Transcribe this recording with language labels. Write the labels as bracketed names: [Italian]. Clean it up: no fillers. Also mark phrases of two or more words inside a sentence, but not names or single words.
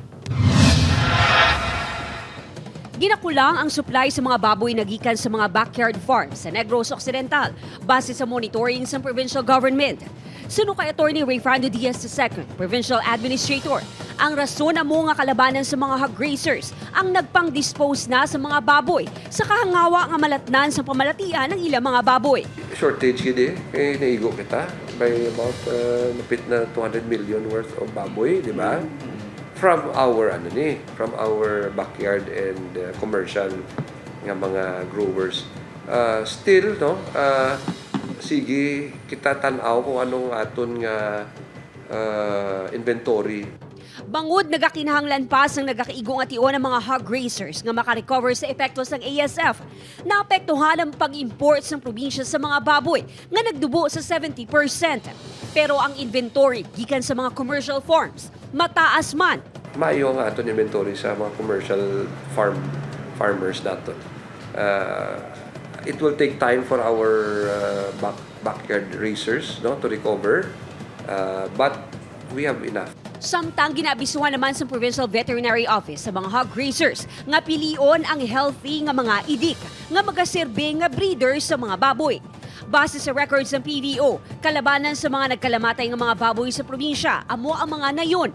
[Hiligaynon] Ginakulang ang supply sa mga baboy na gikan sa mga [English] backyard farms [Hiligaynon] sa Negros Occidental base sa monitoring sa [English] provincial government. [Hiligaynon] Suno kay Attorney Rayfrando Diaz II, [English] Provincial Administrator, [Hiligaynon] Ang rason amo nga kalabanan sa mga [English] hog raisers [Hiligaynon] ang nagpang-dispose na sa mga baboy sa kahangawa nga malatnan sa pamalatian ng ilang mga baboy. Shortage gid kay naigo kita [English] by about [Hiligaynon] napit na 200 [English] million worth of [Hiligaynon] baboy, di ba? [English] From our backyard and commercial [Hiligaynon] nga mga [English] growers. Still no, [Hiligaynon] sige kita tan-aw kung anong aton nga inventory. Bangod nagakinahanglan pa sang nagakaigo nga tion ng mga [English] hog raisers [Hiligaynon] nga makarecover sa epektos ng ASF. Naapektuhan ang pag-import sa probinsya sa mga baboy nga nagdubo sa 70%. Pero ang inventory gikan sa mga [English] commercial farms [Hiligaynon] mataas man. Maayo nga aton inventory sa mga [English] commercial farmers [Hiligaynon] naton. [English] It will take time for our backyard raisers no to recover, but we have enough. [Hiligaynon] Samtang ginabisuhan naman sa Provincial Veterinary Office sa mga [English] hog raisers [Hiligaynon] nga pilion ang healthy nga mga idik nga magaserbe nga breeders sa mga baboy. Base sa records ng PVO, kalabanan sa mga nagkalamatay ng mga baboy sa probinsya, amo ang mga nayon.